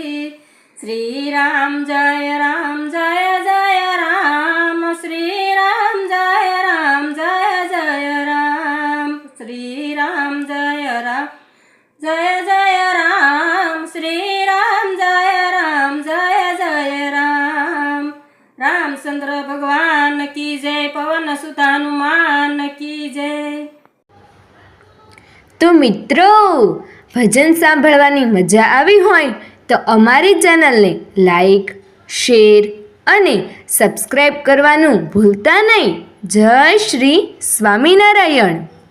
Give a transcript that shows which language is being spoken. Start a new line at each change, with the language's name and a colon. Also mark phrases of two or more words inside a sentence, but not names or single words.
Hindi: श्री राम जय राम जय जय राम, श्री राम जय राम जय जय राम, श्री राम जय राम जय जय राम, श्री राम जय राम जय जय राम। रामचंद्र भगवान की जय, पवन सुत हनुमान की जय।
Gujarati: તો મિત્રો, ભજન સાંભળવાની મજા આવી હોય તો અમારી ચેનલને લાઈક, શેર અને સબસ્ક્રાઈબ કરવાનું ભૂલતા નહીં. જય શ્રી સ્વામિનારાયણ.